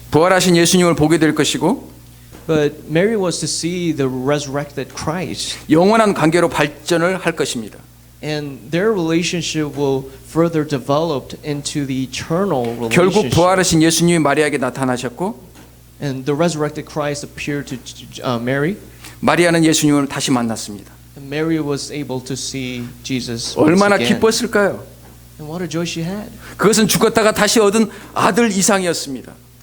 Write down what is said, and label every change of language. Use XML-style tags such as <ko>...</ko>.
<ko>부활하신 예수님을 보게 될 것이고</ko> <en>but Mary was to see the resurrected Christ,</en> <ko>영원한 관계로 발전을 할 것입니다.</ko> <en>and their relationship will further develop into the eternal</en> <ko>결국</ko> <en>relationship.</en> <ko>부활하신 예수님이 마리아에게 나타나셨고</ko> <en>And the resurrected Christ appeared to Mary,</en> <ko>마리아는 예수님을 다시 만났습니다.</ko> <en>and Mary was able to see Jesus once</en> <ko>얼마나</ko> <en>again.</en> <ko>기뻤을까요?</ko> <en>And what a joy she had!</en> <ko>그것은 죽었다가 다시 얻은 아들 이상이었습니다.</ko>